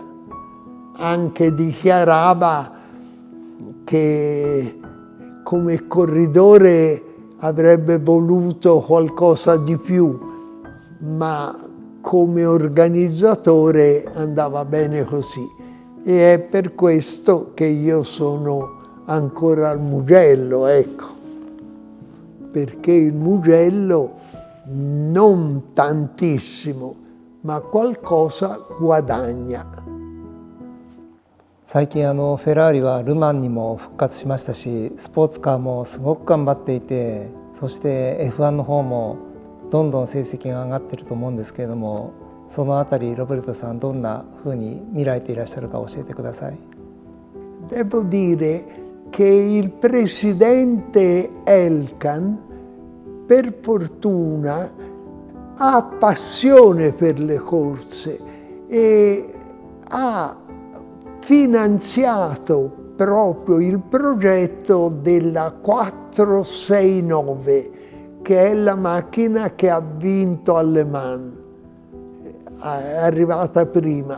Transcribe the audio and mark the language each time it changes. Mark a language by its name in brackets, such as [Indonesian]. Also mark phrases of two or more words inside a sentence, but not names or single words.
[Italian] Anche dichiarava che come corridore avrebbe voluto qualcosa di più, ma come organizzatore andava bene così. E è per questo che io sono ancora al Mugello, ecco, perché il Mugello non tantissimo, ma qualcosa guadagna. [Japanese] 最近フェラーリはルマンにも復活しましたし、スポーツカーもすごく頑張っていて、そして F1 の方もどんどん成績が上がっていると思うんですけれども、そのあたりロベルトさんどんなふうに見られていらっしゃるか教えてください。 [Italian] Devo dire che il presidente Elkann, per fortuna, ha passione per le corse e ha finanziato proprio il progetto della 469, che è la macchina che ha vinto a Le Mans, è arrivata prima.